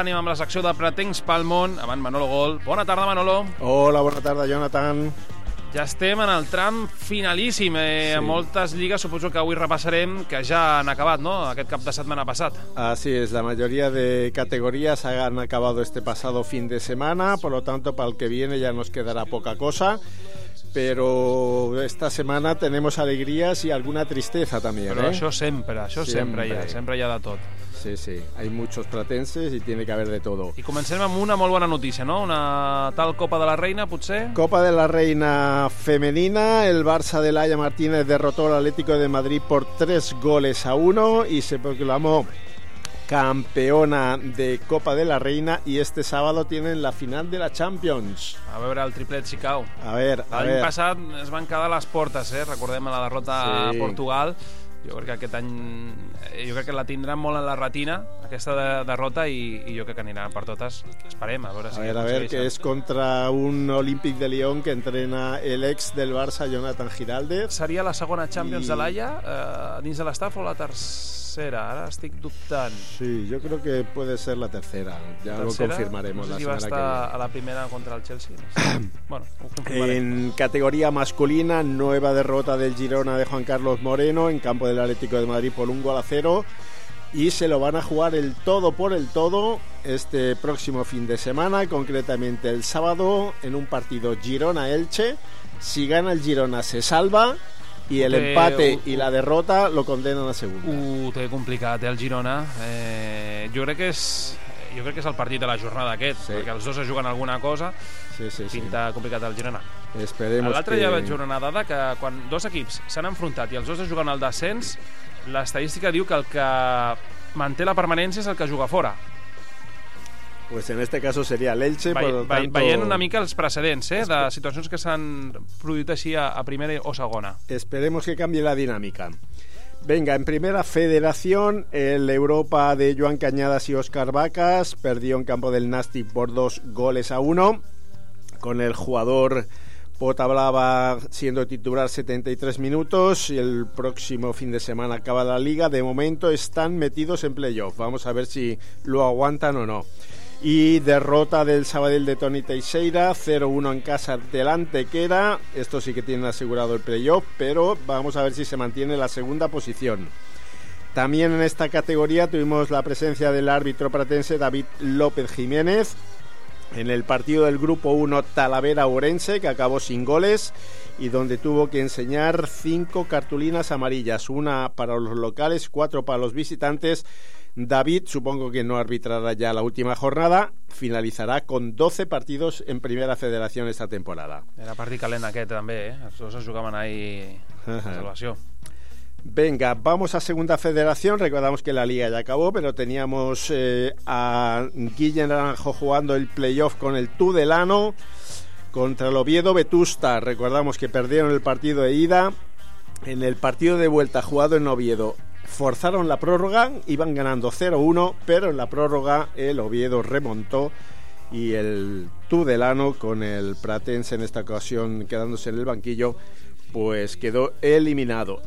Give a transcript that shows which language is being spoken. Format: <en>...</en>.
<ca>Anem amb la secció de Pretencs pel món. Abans, Manolo Gol. Bona tarda, Manolo. Hola, bona tarda, Jonathan. Ja estem en el tram finalíssim. Sí. Moltes lligues, suposo que avui repassarem, que ja han acabat, no?, aquest cap de setmana passat.</ca> <es>Así es, la mayoría de categorías han acabado este pasado fin de semana, por lo tanto, para el que viene ya nos quedará poca cosa. Pero esta semana tenemos alegrías y alguna tristeza también.</es> <ca>Pero això sempre, això sempre hi ha, sempre hi ha de tot.</ca> <es>Sí, sí, hay muchos pretenses y tiene que haber de todo.</es> <ca>I comencem amb una molt bona notícia, no? Una tal Copa de la Reina, potser?</ca> <es>Copa de la Reina femenina. El Barça de Laia Martínez derrotó al Atlético de Madrid por 3-1 y se proclamó campeona de Copa de la Reina, y este sábado tienen la final de la Champions.</es> <ca>A veure el triplet si cau. A veure, a veure. L'any passat es van quedar a les portes, eh? Recordem la derrota, sí, a Portugal. Jo crec que aquest any, jo crec que la tindran molt en la retina, aquesta derrota, i jo crec que anirà per totes. Esperem, a veure si... A veure, a veure, que és contra un Olímpic de Lyon que entrena l'ex del Barça, Jonathan Giraldez. Seria la segona Champions de l'Aia, dins de l'estaf, o la tercera? Ara estic dubtant. Sí, jo crec que</ca> <es>puede ser</es> <ca>la tercera. Ja ho confirmarem la setmana que ve. No sé si va estar a la primera contra el Chelsea. No sé. Bueno, ho confirmarem.</ca> <es>En categoria masculina, nueva derrota del Girona de Juan Carlos Moreno en campo del Atlético de Madrid por 1-0. Y se lo van a jugar el todo por el todo este próximo fin de semana, concretamente el sábado, en un partido Girona-Elche. Si gana el Girona, se salva, y el empate y la derrota lo condenan a segunda.</es> <ca>Té complicat, el Girona. Jo crec que és el partit de la jornada aquest, sí, perquè els dos es juguen alguna cosa. Sí, sí, pinta, sí, complicat el Girona.</ca> <es>Esperemos.</es> <ca>L'altre dia vaig veure una dada que quan dos equips s'han enfrontat i els dos es juguen al descens, l'estadística diu que el que manté la permanència és el que juga fora.</ca> <es>Pues en este caso sería el Elche.</es> <ca>Veient una mica els precedents, de situacions que s'han produït així a primera o segona.</ca> <es>Esperemos</es> <ca>que canvie la dinàmica.</ca> <es>Venga, en primera federación, el Europa de Joan Cañadas y Óscar Vacas perdió en campo del Nàstic por 2-1, con el jugador Pota Blava siendo titular 73 minutos, y el próximo fin de semana acaba la liga. De momento están metidos en playoff, vamos a ver si lo aguantan o no. Y derrota del Sabadell de Toni Teixeira, 0-1 en casa del Antequera. Esto sí que tienen asegurado el playoff, pero vamos a ver si se mantiene la segunda posición. También en esta categoría tuvimos la presencia del árbitro pratense David López Jiménez en el partido del grupo 1 Talavera-Ourense, que acabó sin goles y donde tuvo que enseñar 5 cartulinas amarillas, una para los locales, 4 para los visitantes. David, supongo que no arbitrará ya la última jornada, finalizará con 12 partidos en Primera Federación esta temporada.</es> <ca>Era partit calent aquest també, eh? Els dos jugaven ahí a salvació.</ca> <es>Venga, vamos a Segunda Federación. Recordamos que la liga ya acabó, pero teníamos a Guillem Naranjo jugando el playoff con el Tudelano contra el Oviedo Vetusta. Recordamos que perdieron el partido de ida. En el partido de vuelta jugado en Oviedo forzaron la prórroga, iban ganando 0-1, pero en la prórroga el Oviedo remontó y el Tudelano, con el Pratense en esta ocasión quedándose en el banquillo, pues quedó eliminado.</es>